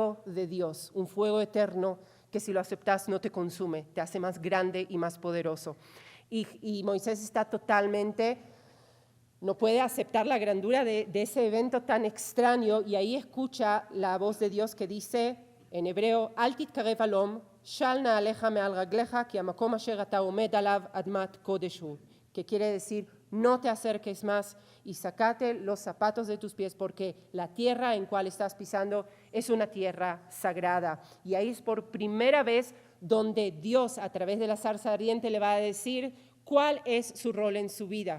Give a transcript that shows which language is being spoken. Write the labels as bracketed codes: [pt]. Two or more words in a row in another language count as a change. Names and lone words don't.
[es] El fuego de Dios, un fuego eterno que si lo aceptas no te consume, te hace más grande y más poderoso. Y Moisés está totalmente, no puede aceptar la grandura de ese evento tan extraño, y ahí escucha la voz de Dios que dice en hebreo, [he] אל תקרב הלום, של נעליך מעל רגליך, כי המקום אשר אתה עומד עליו אדמת קודש הוא, [es] que quiere decir, no te acerques más y sacate los zapatos de tus pies, porque la tierra en cual estás pisando es una tierra sagrada. Y ahí es por primera vez donde Dios, a través de la zarza ardiente, le va a decir cuál es su rol en su vida.